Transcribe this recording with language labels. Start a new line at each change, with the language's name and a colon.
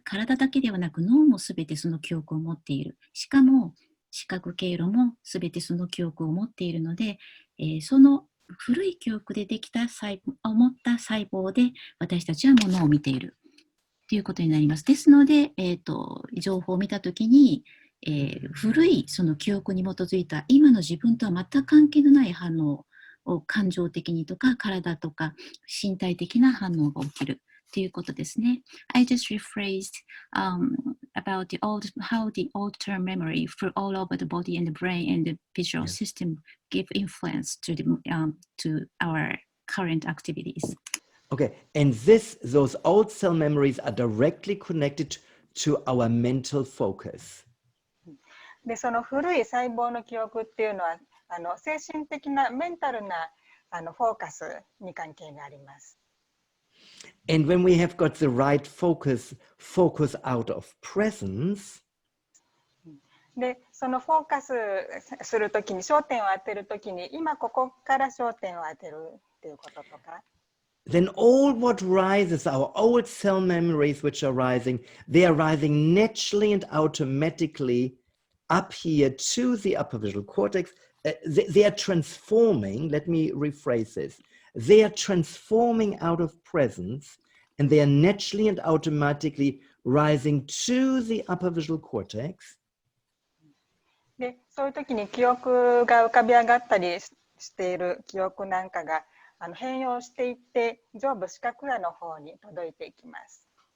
Japanese: 体だけではなく脳もすべてその記憶を持っている。しかも視覚経路もすべてその記憶を持っているので、その古い記憶でできた持った細胞で私たちはものを見ているということになります。ですので、情報を見たときに、古いその記憶に基づいた今の自分とは全く関係のない反応を感情的にとか体とか身体的な反応が起きるということですね。
English: I just rephrased about how the old-term memory for all over the body and the brain and the visual system give influence to our current activities. Okay, and those old cell memories are directly connected to our mental focus.
Japanese: で、その古い細胞の記憶っていうのは、精神的なメンタルなフォーカスに関係があります。
English: And when we have got the right focus out of presence,
Japanese: で、そのフォーカスするときに、焦点を当てるときに、今ここから焦点を当てるっていうこととか。
English: then all what rises, our old cell memories which are rising, they are rising naturally and automatically up here to the upper visual cortex. They are transforming, let me rephrase this, they are transforming out of presence and they are naturally and automatically rising to the upper visual cortex.
Japanese: で、そういう時に記憶が浮かび上がったりしている記憶なんかが変容していって上部視覚野の方に届いていきます。